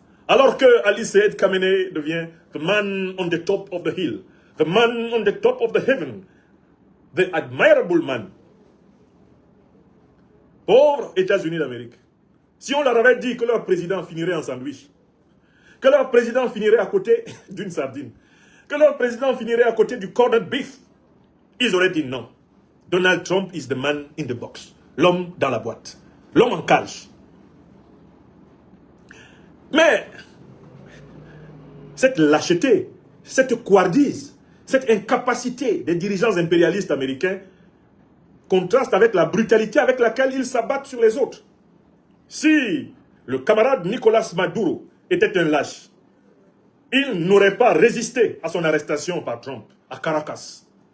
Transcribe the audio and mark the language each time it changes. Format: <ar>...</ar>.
<fr>Alors que Ali Said Khamenei devient</fr> <en>the man on the top of the hill, the man on the top of the heaven, the admirable man.</en> <fr>Pauvres États-Unis d'Amérique. Si on leur avait dit que leur président finirait en sandwich, que leur président finirait à côté d'une sardine, que leur président finirait à côté du corned beef, ils auraient dit non.</fr> <en>Donald Trump is the man in the box.</en> <fr>L'homme dans la boîte. L'homme en cage. Mais, cette lâcheté, cette couardise, cette incapacité des dirigeants impérialistes américains contraste avec la brutalité avec laquelle ils s'abattent sur les autres. Si le camarade Nicolas Maduro était un lâche, il n'aurait pas résisté à son arrestation par Trump à Caracas.</fr>